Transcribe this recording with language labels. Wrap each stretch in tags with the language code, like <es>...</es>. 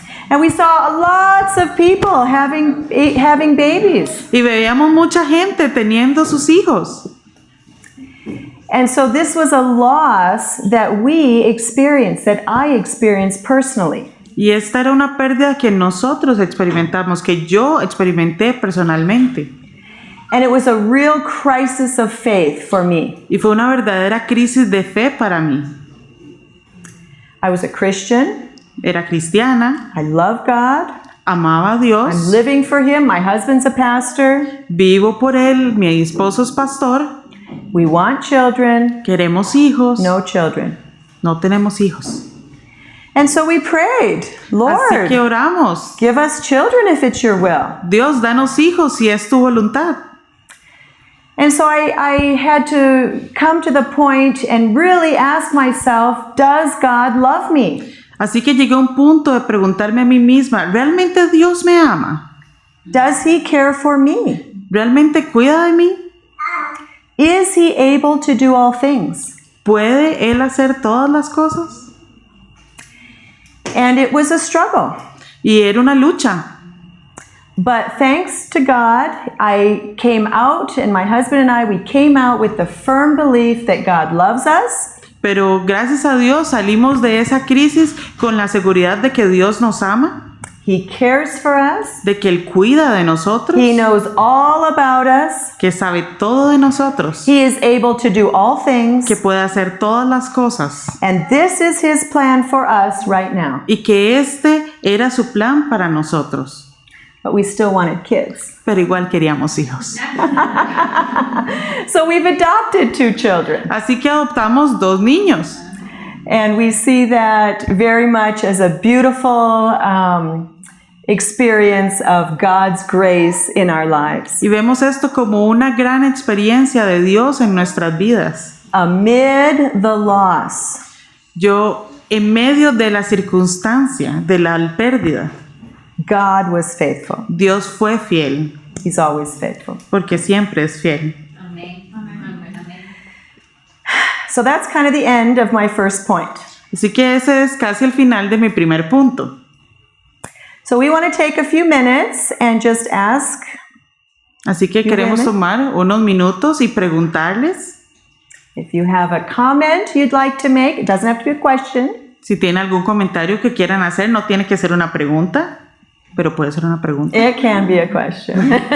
<en>And we saw lots of people having babies.</en> <es>Y veíamos mucha gente teniendo sus hijos.</es> <en>And so this was a loss that we experienced, that I experienced personally.</en> <es>Y esta era una pérdida que nosotros experimentamos, que yo experimenté personalmente.</es> <en>And it was a real crisis of faith for me.</en> <es>Y fue una verdadera crisis de fe para mí.</es> <en>I was a Christian.</en> <es>Era cristiana,</es> <en>I love God.</en> <es>amaba a</es> <en>I'm</en> <es>Dios,</es> <en>living for Him. My husband's a pastor.</en> <es>vivo por Él, mi esposo es pastor,</es> <en>We want children.</en> <es>queremos hijos,</es> <en>No children.</en> <es>no tenemos hijos.</es> <en>And so we prayed,</en> <es>Así que</es> <en>Lord,</en> <es>oramos,</es> <en>give us children if it's your will.</en> <es>Dios, danos hijos si es tu voluntad.</es> <en>And so I had to come to the point and really ask myself, does God love me?</en> <es>Así que llegué a un punto de preguntarme a mí misma, ¿realmente Dios me ama?</es> <en>Does He care for me?</en> <es>¿Realmente cuida de mí?</es> <en>Is He able to do all things?</en> <es>¿Puede Él hacer todas las cosas?</es> <en>And it was a struggle.</en> <es>Y era una lucha.</es> <en>But thanks to God, I came out, and my husband and we came out with the firm belief that God loves us.</en> <es>Pero gracias a Dios salimos de esa crisis con la seguridad de que Dios nos ama,</es> <en>He cares for us.</en> <es>de que Él cuida de nosotros,</es> <en>He knows all about us.</en> <es>que sabe todo de nosotros,</es> <en>He is able to do all things.</en> <es>que puede hacer todas las cosas</es> <en>And this is His plan for us right now.</en> <es>y que este era su plan para nosotros.</es> <en>But we still wanted kids.</en> <es>Pero igual queríamos hijos.</es> <en>So we've adopted 2 children.</en> <es>Así que adoptamos 2 niños.</es> <en>And we see that very much as a beautiful experience of God's grace in our lives.</en> <es>Y vemos esto como una gran experiencia de Dios en nuestras vidas.</es> <en>Amid the loss,</en> <es>Yo, en medio de la circunstancia, de la pérdida,</es> <en>God was faithful.</en> <es>Dios fue fiel,</es> <en>He's always faithful.</en> <es>porque siempre es fiel.</es> <en>So that's kind of the end of my first point.</en> <es>Así que ese es casi el final de mi primer punto.</es> <en>So we want to take a few minutes and just ask,</en> <es>Así que queremos tomar unos minutos y preguntarles</es> <en>if you have a comment you'd like to make. It doesn't have to be a question.</en> <es>si tienen algún comentario que quieran hacer. No tiene que ser una pregunta, pero puede ser una pregunta.</es> <en>It can be a question.</en>